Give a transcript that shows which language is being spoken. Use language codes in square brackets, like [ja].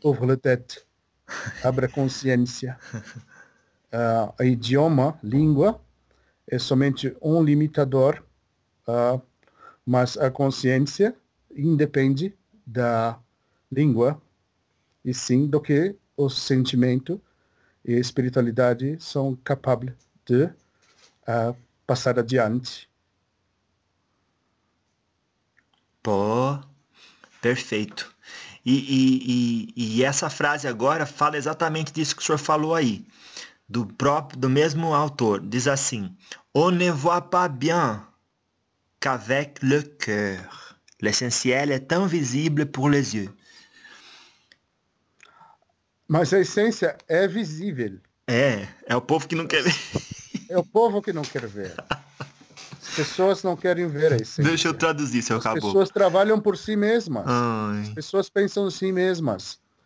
[fr] Ouvre a tête, [pt] abra a consciência. O idioma, língua, é somente um limitador, mas a consciência independe da língua, e sim do que o sentimento e espiritualidade são capazes de passar adiante. Pô, perfeito. E essa frase agora fala exatamente disso que o senhor falou aí, do mesmo autor. [fr] Diz assim: On ne voit pas bien qu'avec le cœur. L'essentiel est invisible pour les yeux. [pt] Mas a essência é visível. É o povo que não quer ver. É o povo que não quer ver. pessoas não querem ver a essência. Deixa eu traduzir, seu caboclo. As pessoas trabalham por si mesmas. Ai. As pessoas pensam em si mesmas.